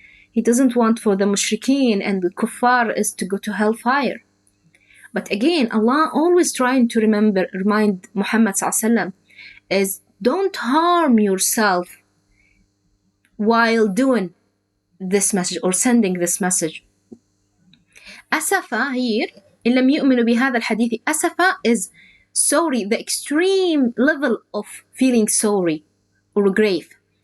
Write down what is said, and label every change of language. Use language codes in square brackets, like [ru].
[en] He doesn't want for the mushrikeen and the kuffar is to go to hellfire. But again, Allah always trying to remind Muhammad sallallahu is don't harm yourself while doing this message or sending this message. Asafa here, [ar] إن لم يؤمنوا بهذا الحديث. [en] Asafa is sorry, the extreme level of feeling sorry or grief.